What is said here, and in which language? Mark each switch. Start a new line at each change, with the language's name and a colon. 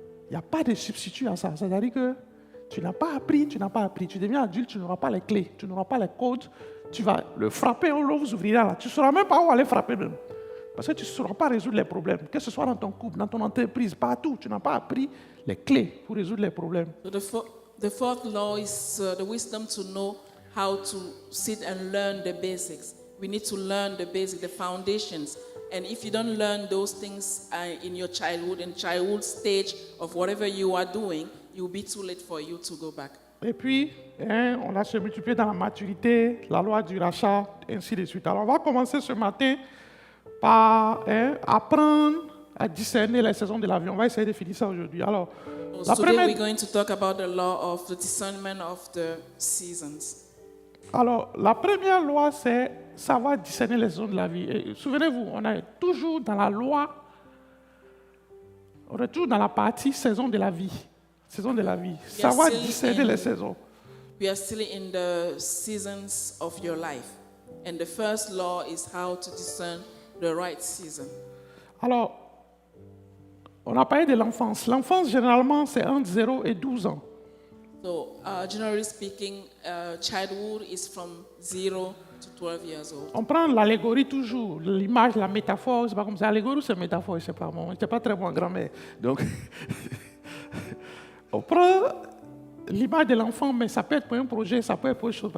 French: Il n'y a pas de substitut à ça. C'est-à-dire que tu n'as pas appris. Tu deviens adulte, tu n'auras pas les clés, tu n'auras pas les codes. Tu vas le frapper, on vous ouvrira là. Tu ne sauras même pas où aller frapper même. Parce que tu ne sauras pas résoudre les problèmes. Que ce soit dans ton couple, dans ton entreprise, partout. Tu n'as pas appris les clés pour résoudre les problèmes.
English: So the fourth law is the wisdom to know how to sit and learn the basics. We need to learn the basics, the foundations. And if you don't learn those things in your childhood stage of whatever you are doing, it will be too late for you to go back.
French: Et puis, on a se multiplié dans la maturité, la loi du rachat, ainsi de suite. Alors, on va commencer ce matin par apprendre à discerner les saisons de la vie. On va essayer de finir ça aujourd'hui. Alors, la
English: Today
French: première...
English: we're going to talk about the law of the discernment of the seasons.
French: Alors, la première loi, c'est savoir discerner les saisons de la vie. Et souvenez-vous, on est toujours dans la loi, on est toujours dans la partie saison de la vie. Saison de la vie. Savoir discerner les saisons.
English: We are still in the seasons of your life. And the first law is how to discern the right season.
French: Alors, on a parlé de l'enfance. L'enfance, généralement, c'est entre 0 et 12 ans.
English: So, generally speaking, childhood is from 0 to 12 years old.
French: On prend l'allégorie toujours, l'image, la métaphore, c'est pas comme ça. L'allégorie ou c'est métaphore, je sais pas. Moi, je n'étais pas très bon en grammaire. Donc, on prend l'image de l'enfant, mais ça peut être pour un projet, ça peut être pour autre chose.